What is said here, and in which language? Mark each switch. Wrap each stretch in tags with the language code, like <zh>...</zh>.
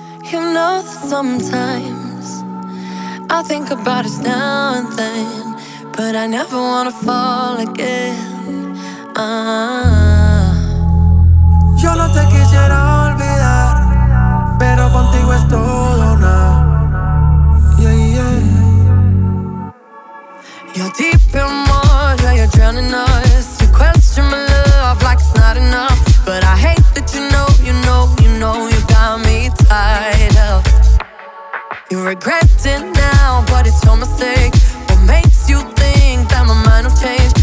<en>You know that sometimes I think about us now and then, but I never wanna fall again.</en> <es>Yo no te quisiera olvidar, pero contigo es todo o nada.</es> <en>Yeah, yeah. You're deep in water, yeah, you're drowning us. You question my love like it's not enough, but I hate that you know, you know, you know you got me tied up. You regret it now, but it's your mistake. What makes you think that my mind will change?</en>